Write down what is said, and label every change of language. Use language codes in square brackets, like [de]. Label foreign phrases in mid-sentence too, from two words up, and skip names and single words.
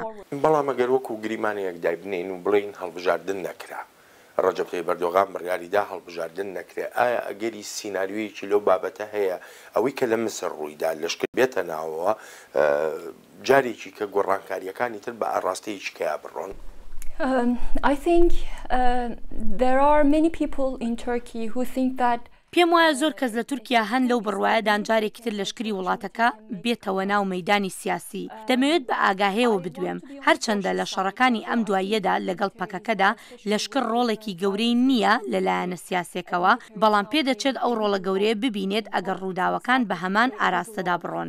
[ckb] بەڵام ئەگەر وەکو گریمانەیەک دایبنین و بڵین هەڵبژاردن نەکرا، ڕەجەب تایب ئەردۆغان بڕیاریدا هەڵبژاردن نەکرێ، ئایا ئەگەری سیناریۆیەکی لەو بابەتە هەیە ئەوەی کە لە مسر ڕوویدا لەشکر بێتە ناوەوە جارێکی کە گۆڕانکاریەکانی تر بە ئاڕاستەیەکی کەیا بڕۆن؟ [en] I think there are many people in Turkey who think that [ckb] پێم وایە زۆر کەس لە تورکیا هەن لەو بڕوایەدان جارێکی تر لەشکری وڵاتەکە بێتەوە ناو مەیدانی سیاسی. دەمەوێت بە ئاگاهەیەوە بدوێم هەرچەندە لە شەڕەکانی ئەم دواییەدا لەگەڵ پەکەکەدا لەشکر ڕۆڵێکی گەورەی نییە لەلایەنە سیاسێکەوە، بەڵام پێدەچێت ئەو ڕۆڵە گەورەیە ببینێت ئەگەر ڕووداوەکان بە هەمان ئاراستەدا بڕۆن.